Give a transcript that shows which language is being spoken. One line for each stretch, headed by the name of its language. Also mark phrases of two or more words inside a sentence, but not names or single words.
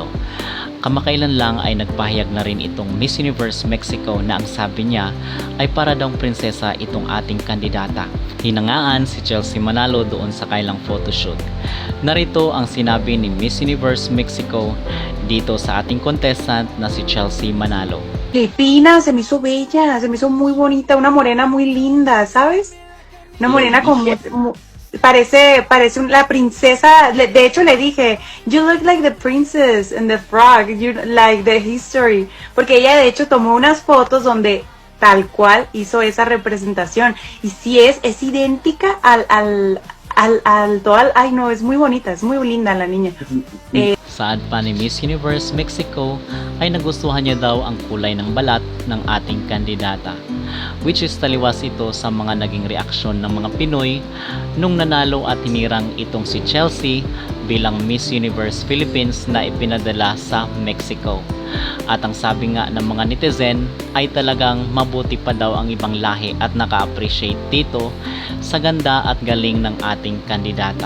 Filipino: Kamakailan lang ay nagpahayag na rin itong Miss Universe Mexico na ang sabi niya ay para daw prinsesa itong ating kandidata. Hinangaan si Chelsea Manalo doon sa kailang photoshoot. Narito ang sinabi ni Miss Universe Mexico dito sa ating contestant na si Chelsea Manalo.
Spanish: Qué fina, se me hizo bella, se me hizo muy bonita, una morena muy linda, ¿sabes? Una morena con parece la princesa. De hecho le dije,
English: you look like the princess in the frog, you like the history,
Spanish: porque ella de hecho tomó unas fotos donde tal cual hizo esa representación y sí es idéntica al ay no, es muy bonita, es muy linda la niña.
Filipino: Saad pa ni Miss Universe Mexico ay nagustuhan niya daw ang kulay ng balat ng ating kandidata,
English: which is
Filipino: taliwas ito sa mga naging reaksyon ng mga Pinoy nung nanalo at hinirang itong si Chelsea bilang Miss Universe Philippines na ipinadala sa Mexico. At ang sabi nga ng mga netizen ay talagang mabuti pa daw ang ibang lahi at naka-appreciate dito sa ganda at galing ng ating kandidata.